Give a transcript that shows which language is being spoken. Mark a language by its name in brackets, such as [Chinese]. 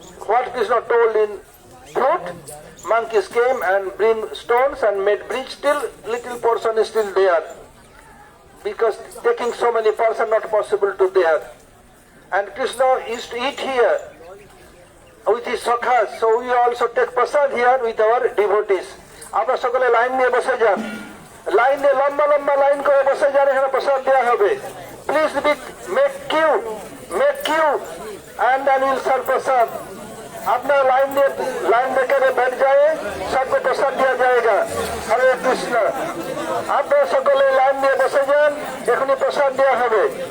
[English] What Krishna told in flute, monkeys came and bring stones and made bridge. Still, little portion is still there. Because taking so many persons not possible to there. And Krishna used to eat here with his sakhas. So we also take prasad here with our devotees. [Bangla] After সকলে line নিয়ে বসে যান, line দিয়ে লম্বা line করে বসে যান, এখানে প্রসাদ দেওয়া হবে। [English] Please make queue and then we'll serve prasad. [Hindi] আপনার লাইন দেখে बैठ जाए, सबको प्रसाद दिया जाएगा। हरे कृष्ण। [Bangla] আপনারা সকলে লাইন দিয়ে বসে যান, এখনই প্রসাদ দেওয়া হবে।